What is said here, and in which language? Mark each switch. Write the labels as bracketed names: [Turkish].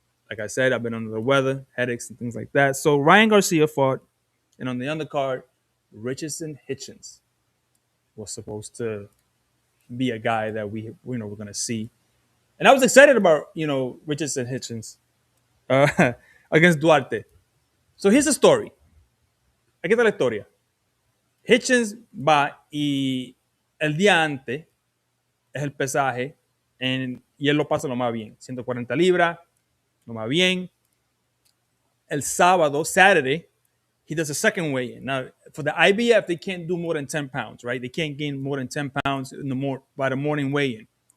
[English] Like I said, I've been under the weather, headaches and things like that. So Ryan Garcia fought, and on the undercard, Richardson Hitchins was supposed to be a guy that we're going to see. And I was excited about, Richardson Hitchins against Duarte. So here's the story. [Spanish] Aquí está la historia. Hitchins va y el día antes es el pesaje y él lo pasa lo más bien. 140 libras, lo más bien. El sábado, [English] Saturday, he does a second weigh-in. Now, for the IBF, they can't do more than 10 pounds, right? They can't gain more than 10 pounds by the morning weigh-in.